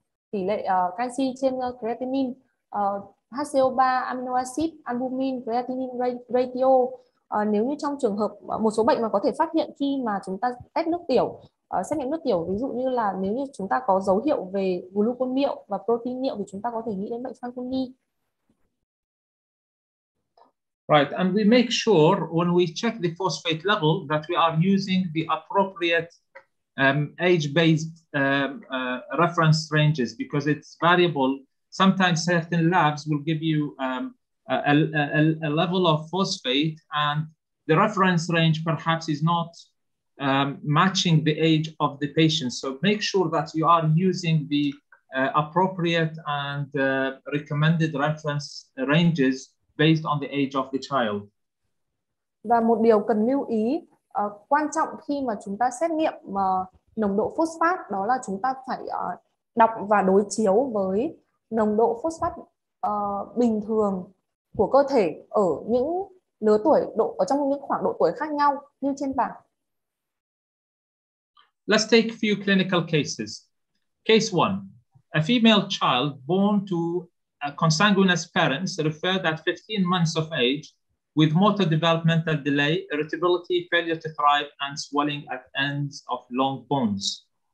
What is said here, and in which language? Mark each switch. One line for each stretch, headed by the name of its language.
Vietnamese: tỷ lệ canxi trên creatinine, HCO3, amino acid, albumin, creatinine ratio. Nếu như trong trường hợp một số bệnh mà có thể phát hiện khi mà chúng ta test nước tiểu, xét nghiệm nước tiểu, ví dụ như là nếu như chúng ta có dấu hiệu về glucon niệu và protein niệu thì chúng ta có thể nghĩ đến bệnh Fanconi.
English: Right, and we make sure when we check the phosphate level that we are using the appropriate age-based reference ranges, because it's variable. Sometimes certain labs will give you a level of phosphate, and the reference range perhaps is not matching the age of the patient. So make sure that you are using the appropriate and recommended reference ranges based on the age of the child.
Vietnamese: Và một điều cần lưu ý quan trọng khi mà chúng ta xét nghiệm nồng độ phosphat, đó là chúng ta phải đọc và đối chiếu với nồng độ phosphat bình thường của cơ thể ở những lứa tuổi ở trong những khoảng độ tuổi khác nhau như trên bảng.
English: Let's take a few clinical cases. Case 1. A female child born to consanguineous parents referred at 15 months of age with motor developmental delay, irritability, failure to thrive, and swelling at ends of long bones.